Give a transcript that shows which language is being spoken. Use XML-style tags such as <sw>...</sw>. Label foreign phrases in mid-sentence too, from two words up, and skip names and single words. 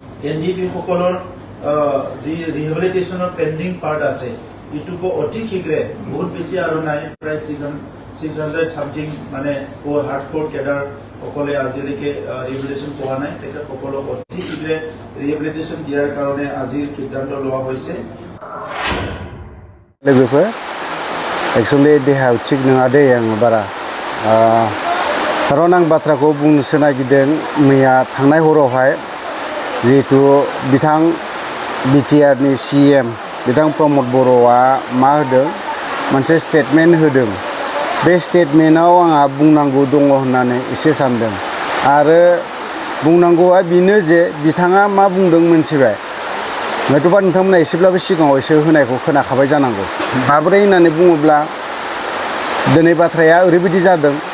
<as>এনডিপি সকলৰ যি ৰিহেবিলিটেশ্যনৰ</as> <en>pending part</en> <as>আছে ইটোকো অতি শীঘ্ৰে বহুত বেছি আৰু নাই প্ৰায় 600 সামথিং মানে</as> <en>hardcore cadre</en> <as>সকলে আজিলৈকে ৰিহেবিলিটেশ্যন পোৱা নাই তেখেতসকলক অতি শীঘ্ৰে ৰিহেবিলিটেশ্যন দিয়াৰ কাৰণে আজিৰ সিদ্ধান্ত লোৱা হৈছে।</as> <brx>लोगोफोर एक्चुअली देहायाव थिग नङा दे आं बारा खारन आं बाथ्राखौ बुंनोसो नागिरदों मैया थांनाय हरावहाय जिहेतु बिथां बिटिआरनि सीएम बिथां प्रमद बर'आ मा होदों मोनसे स्टेटमेन्ट होदों बे स्टेटमेन्टआव आंहा बुंनांगौ दङ होननानै एसे सानदों आरो बुंनांगौआ बेनो जे बिथाङा मा बुंदों मोनथिबाय हयतोबा नोंथांमोना एसेब्लाबो सिगाङाव एसे होनायखौ खोनाखाबाय जानांगौ माबोरै होननानै बुङोब्ला दिनै बाथ्राया ओरैबायदि जादों</brx>